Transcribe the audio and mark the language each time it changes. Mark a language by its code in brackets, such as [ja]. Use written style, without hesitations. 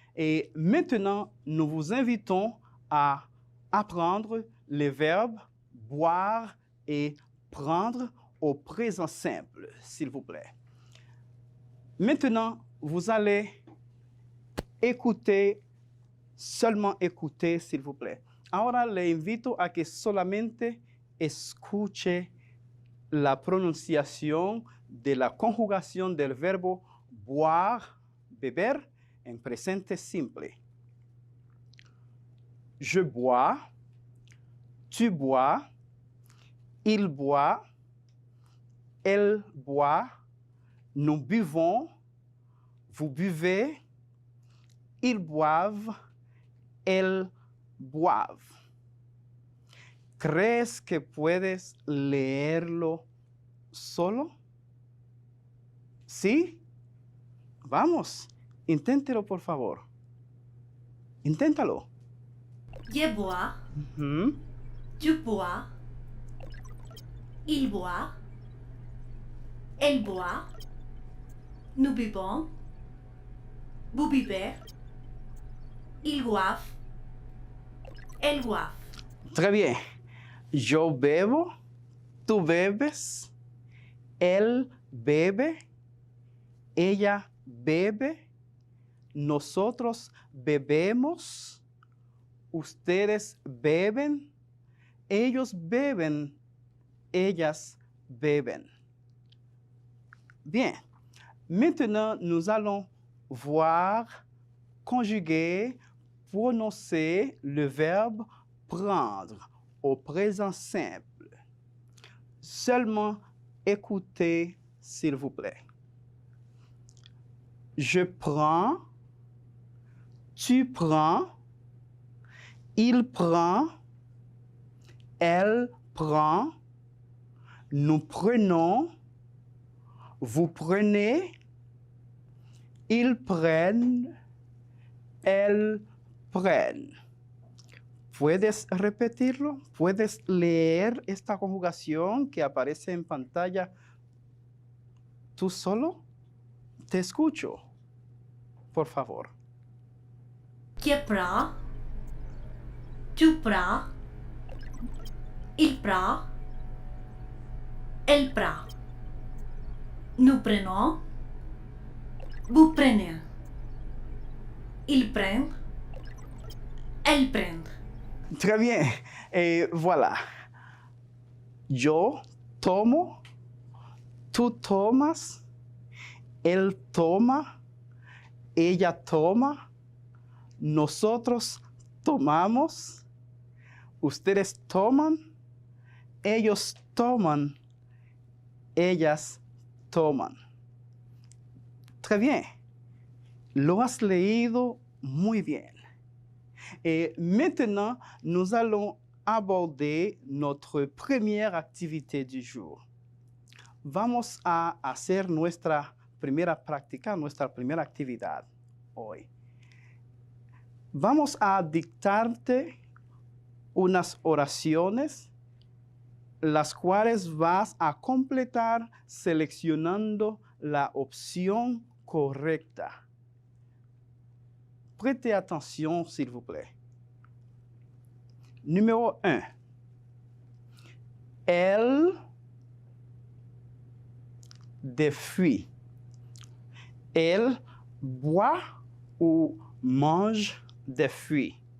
[fr] Et maintenant, nous vous invitons à apprendre les verbes boire et prendre au présent simple, s'il vous plaît. Maintenant, vous allez écouter, seulement écouter, s'il vous plaît. [es] Ahora le invito a que solamente escuche la pronunciación de la conjugación del verbo boire, beber, en presente simple. [fr] Je bois, tu bois, il boit, elle boit, nous buvons, vous buvez, ils boivent, elles boivent. [es] ¿Crees que puedes leerlo solo? ¿Sí? Vamos, inténtelo por favor. Inténtalo. [fr] Je bois, Ujú. tu bois, il boit, elle boit, nous buvons, vous buvez, il boive, elle boive. Très bien. [es] Yo bebo, tú bebes, él bebe, ella bebe, nosotros bebemos, ustedes beben, ellos beben, ellas beben. Bien. [fr] Maintenant, nous allons voir, conjuguer, prononcer le verbe prendre au présent simple. Seulement écoutez, s'il vous plaît. Je prends, tu prends, il prend, elle prend, nous prenons, vous prenez, ils prennent, elles prennent. [es] ¿Puedes repetirlo? ¿Puedes leer esta conjugación que aparece en pantalla tú solo? Te escucho, por favor. [fr] Je prends, tu prends, il prend, elle prend, nous prenons, vous prenez, ils prennent, elles prennent. Très bien. Et voilà. [es] Yo tomo, tú tomas, él toma, ella toma, nosotros tomamos, ustedes toman, ellos toman, ellas toman. [fr] Très bien. [es] Lo has leído muy bien. [fr] Et maintenant, nous allons aborder notre première activité du jour. [es] Vamos a hacer nuestra primera práctica, nuestra primera actividad hoy. Vamos a dictarte unas oraciones, las cuales vas a completar seleccionando la opción correcta. [fr] Prêtez attention, s'il vous plaît. Numéro 1. Elle des fruits. Elle boit ou mange des fruits.